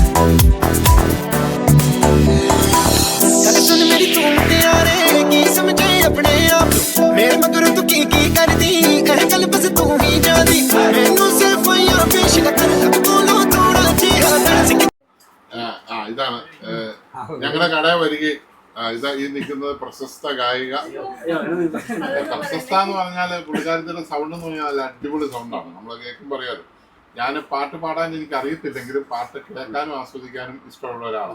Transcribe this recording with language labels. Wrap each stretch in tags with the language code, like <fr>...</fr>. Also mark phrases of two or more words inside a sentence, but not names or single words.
<pa>ਗੱਲ ਸੁਣ ਮੇਰੀ ਤੂੰ ਮੁਟਿਆਰੇ ਕੀ ਸਮਝੇ ਆਪਣੇ ਆਪ ਮੇਰੇ ਮਗਰ ਤੂੰ ਕੀ ਕਰਦੀ ਇਹ ਗੱਲ ਬਸ ਤੂੰ ਹੀ ਜਾਣਦੀ ਮੈਨੂੰ ਸਿਰਫ ਯਾਰ ਪੇਸ਼ ਕਰ ਬੋਲੋ ਥੋੜਾ ਜਿਹਾ</pa> <ml>ഇതാണ് ഞങ്ങളുടെ കടയിൽ വരികയും ഇതാ ഈ നിൽക്കുന്നത് പ്രശസ്ത ഗായിക. പ്രശസ്ത എന്ന് പറഞ്ഞാല് പുള്ളിക്കാരത്തിന്റെ സൗണ്ട് എന്ന് പറഞ്ഞാൽ നല്ല അടിപൊളി സൗണ്ടാണ്. നമ്മൾ കേൾക്കുമ്പോൾ അറിയാലോ. ഞാൻ പാട്ട് പാടാൻ എനിക്ക് അറിയത്തില്ലെങ്കിലും പാട്ട് കേൾക്കാനും ആസ്വദിക്കാനും ഇഷ്ടമുള്ള ഒരാളാണ്.</ml>